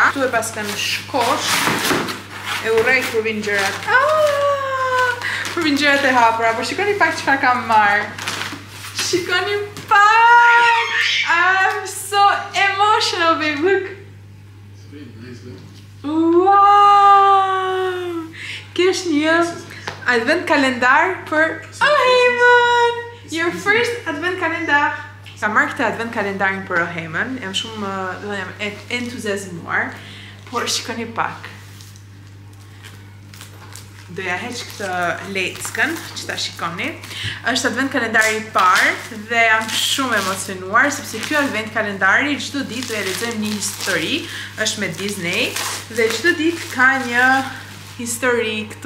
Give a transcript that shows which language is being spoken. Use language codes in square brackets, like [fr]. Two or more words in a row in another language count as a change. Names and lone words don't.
[sq] Tu e pas kanë shkosh, e urrej kur vinë gjërat. Kur vinë gjërat e hapura, por shikoni pak çfarë kam marrë. Shikoni pak! [en] I'm so emotional, babe, look! It's very nice, though. Wow! [sq] Kjo është një advent kalendar për Ohemën! [en] Your first advent kalendar! [sq] Kam marrë këtë advent kalendarin për Ohemën, jam shumë entuziazmuar, por shikoni pak. Doja heq këtë leckën që ta shikoni. Është advent kalendari i parë dhe jam shumë emocionuar sepse ky advent kalendari çdo ditë realizojmë një histori, është me Disney dhe çdo ditë ka një histori këtu.